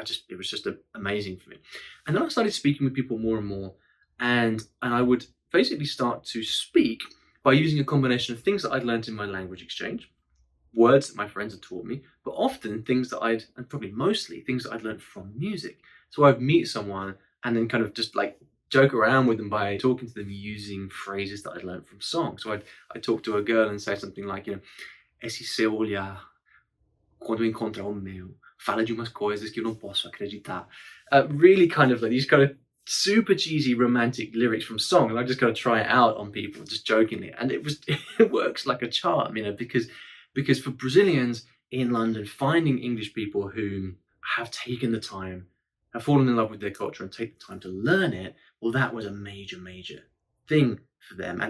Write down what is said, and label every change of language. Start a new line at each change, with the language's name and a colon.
English: It was just amazing for me. And then I started speaking with people more and more, and I would basically start to speak by using a combination of things that I'd learned in my language exchange, words that my friends had taught me, but often and probably mostly things that I'd learned from music. So I'd meet someone and then kind of just like joke around with them by talking to them using phrases that I'd learned from songs. So I'd talk to a girl and say something like,
Portuguese: esse seu olhar, quando encontrar o meu, fala de umas coisas que eu não posso acreditar.
English: Really kind of like these kind of super cheesy romantic lyrics from song, and I just kind of try it out on people just jokingly, and it works like a charm, because for Brazilians in London, finding English people who have taken the time, have fallen in love with their culture and take the time to learn it, well, that was a major thing for them.